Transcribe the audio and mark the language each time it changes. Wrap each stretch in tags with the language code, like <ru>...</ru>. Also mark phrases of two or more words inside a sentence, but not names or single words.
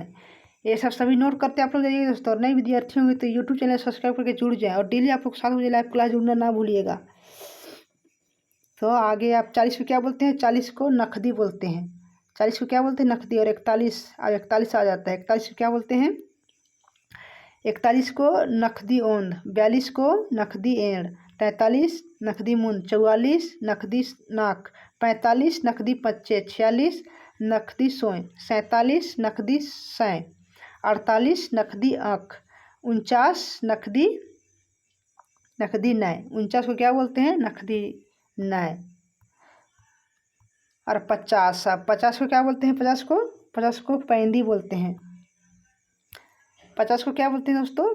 <hi>ये सब सभी नोट करते आप लोग जाइए दोस्तों। और नए विद्यार्थी होंगे तो यूट्यूब चैनल सब्सक्राइब करके जुड़ जाएं। और डेली आप लोग 7 बजे लाइव क्लास जुड़ना ना भूलिएगा। तो आगे आप 40 को क्या बोलते हैं? 40 को नखदी बोलते हैं। 40 को क्या बोलते हैं? नखदी। और 41 आ जाता है। 41 को क्या बोलते हैं? 41 को</hi> <kru>नखदी ओंद। 42 को नखदी एड़। 43 नखदी मुंद। 44 नखदी नाक। 45 नखदी पच्चे। 46 नखदी सोय। 47 नखदी सय। 48 नखदी आँख। 49 नखदी नय।</kru> <hi>49 को क्या बोलते हैं?</hi> <kru>नखदी नय।</kru> <hi>और 50 को क्या बोलते हैं? 50 को पैंदी बोलते हैं। 50 को क्या बोलते हैं दोस्तों?</hi>